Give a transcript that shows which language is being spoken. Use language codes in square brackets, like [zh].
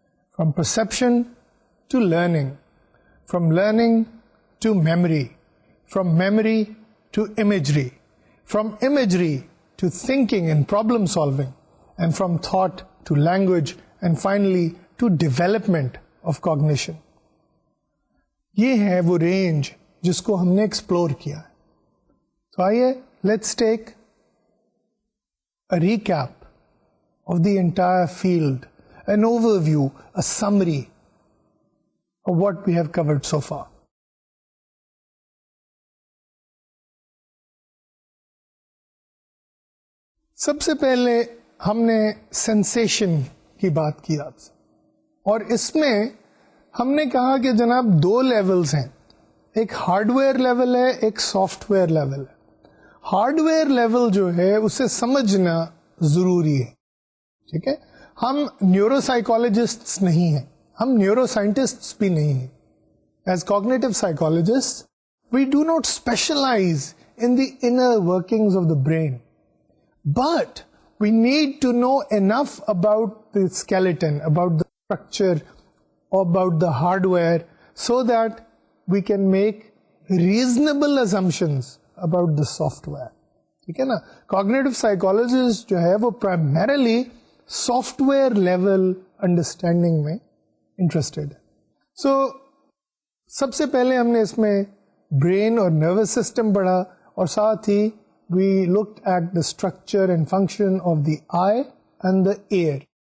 [en] From perception to learning, from learning to memory, from memory to imagery, from imagery to thinking and problem solving, and from thought to language, and finally to development of cognition. [ur] یہ ہے وہ range جس کو ہم نے explore کیا ہے. تو آئیے [en] Let's take a recap of the entire field, an overview, a summary of what we have covered so far. [ur] سب سے پہلے ہم نے سینسیشن کی بات کی آپ سے, اور اس میں ہم نے کہا کہ جناب دو لیولز ہیں, ایک ہارڈ ویئر لیول ہے, ایک سافٹ ویئر لیول ہے. ہارڈ ویئر لیول جو ہے اسے سمجھنا ضروری ہے. ٹھیک ہے, ہم نیورو سائیکالوجسٹ نہیں ہیں, ہم نیورو سائنٹسٹ بھی نہیں ہیں. [en] As cognitive psychologist we do not specialise in the inner workings of the brain, but we need to know enough about the skeleton, about the structure, about the hardware, so that we can make reasonable assumptions about the software. [ur] ٹھیک ہے نا. Cognitive psychologist جو ہے وہ primarily soft where level understanding میں interested ہے. سو سب سے پہلے ہم نے اس میں برین اور نروس سسٹم پڑھا, اور ساتھ ہی [en] We looked at the structure and function of the eye and the ear.